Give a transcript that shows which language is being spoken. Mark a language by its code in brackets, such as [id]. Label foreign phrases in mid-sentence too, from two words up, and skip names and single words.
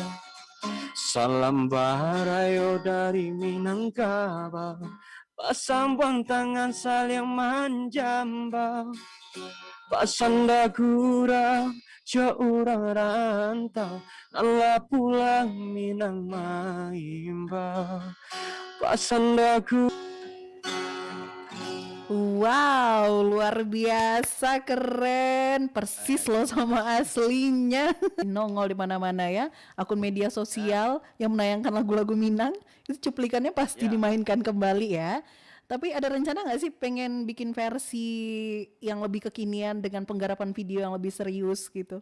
[min] Salam barayo dari Minangkabau, pasambang tangan saling manjambau. Pasanda gurau jauh orang rantau, lelah pulang minang maimbau. Pasanda [id] Wow, luar biasa, keren, persis loh sama aslinya. Nongol di mana-mana ya, akun media sosial yang menayangkan lagu-lagu Minang, itu cuplikannya pasti Ya. dimainkan kembali ya. Tapi ada rencana nggak sih pengen bikin versi yang lebih kekinian dengan penggarapan video yang lebih serius gitu?